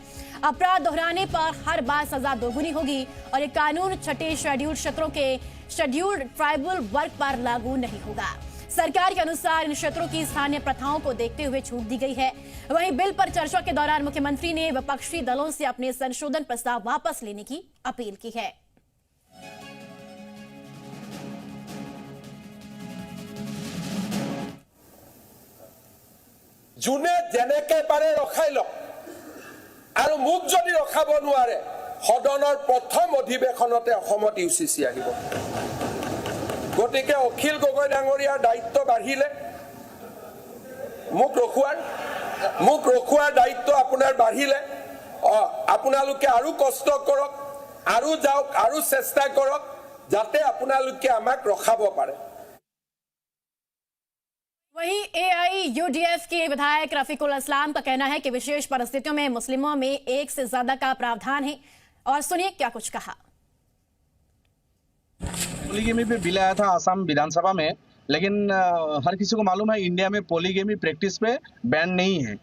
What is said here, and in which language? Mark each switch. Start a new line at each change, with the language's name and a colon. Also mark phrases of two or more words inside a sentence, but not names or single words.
Hindi: अपराध दोहराने पर हर बार सजा दोगुनी होगी और ये कानून 6 शेड्यूल्ड क्षेत्रों के
English: scheduled tribal
Hindi: वर्ग पर लागू नहीं होगा। सरकार के अनुसार इन क्षेत्रों की स्थानीय प्रथाओं को देखते हुए छूट दी गई है। वहीं बिल पर चर्चा के दौरान मुख्यमंत्री ने विपक्षी दलों से अपने संशोधन प्रस्ताव वापस लेने की अपील की है।
Assamese: যোনে যেনেকে পাৰে ৰখাই লওক আৰু মোক যদি ৰখাব নোৱাৰে সদনৰ প্ৰথম অধিৱেশনতে অসমত ইউচিচি আহিব। গতিকে অখিল গগৈ ডাঙৰীয়াৰ দায়িত্ব বাঢ়িলে মোক ৰখুৱাৰ দায়িত্ব আপোনাৰ বাঢ়িলে আপোনালোকে আৰু কষ্ট কৰক, আৰু যাওক, আৰু চেষ্টা কৰক যাতে আপোনালোকে আমাক ৰখাব পাৰে।
Hindi: वहीं AIUDF के विधायक रफीकुल इस्लाम का कहना है कि विशेष परिस्थितियों में मुस्लिमों में 1 से ज्यादा का प्रावधान है। और सुनिए क्या कुछ कहा। पोलीगेमी पे बिल आया था आसाम विधानसभा में, लेकिन हर किसी को मालूम है इंडिया में पोलीगेमी प्रैक्टिस पे बैन नहीं है।